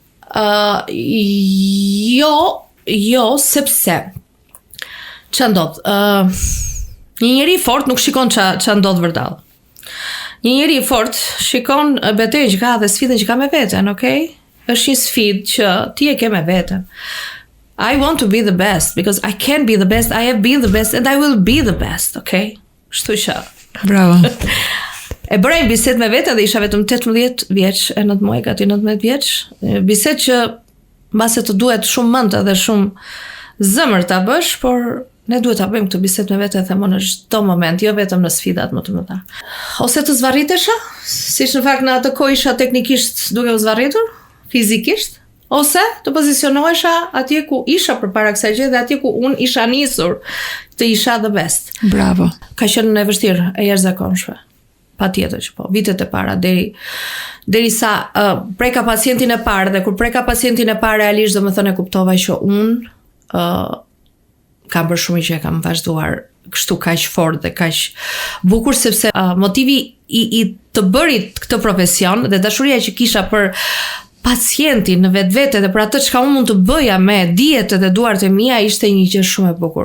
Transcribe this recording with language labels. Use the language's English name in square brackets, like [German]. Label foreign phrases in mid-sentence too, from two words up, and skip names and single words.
[Albanian] Jo, sepse ç'a ndodh? Një njeri i fort nuk shikon ç'a ndodh vërdall. Një njeri i fort shikon betejën që ka dhe sfidën që ka me veten, okay? Është një sfidë që ti e ke me veten. [English] I want to be the best because I can be the best, I have been the best and I will be the best, okay? [Albanian] Kështu që. Bravo. E bëra një bisedë me vete dhe isha vetëm 18 vjeç, e 9 muaj, gati 19 vjeç. Bisedë që mbase të duhet shumë mend dhe shumë zëmër ta bësh, por ne duhet ta bëjmë këtë bisedë me vete themon në çdo moment, jo vetëm në sfidat më të mëdha. Ose të zvarritesha, siç në fakt në atë kohë isha teknikisht duke u zvarritur, fizikisht, ose të pozicionohesha atje ku isha përpara kësaj gjë dhe atje ku unë isha nisur të isha [English] the best. [Albanian] Bravo. Ka qenë e vështirë, e jashtëzakonshme. Patjetër që po, vitet e para derisa preka pacientin e parë dhe kur preka pacientin e parë realisht domethënë e kuptova që unë kam bërë shumë që e kam vazhduar kështu kaq fort dhe kaq bukur sepse motivi i të bërit këtë profesion dhe dashuria që kisha për pacientin në vetvete dhe për atë çka unë mund të bëja me dijet dhe duart e mia ishte një gjë shumë e bukur.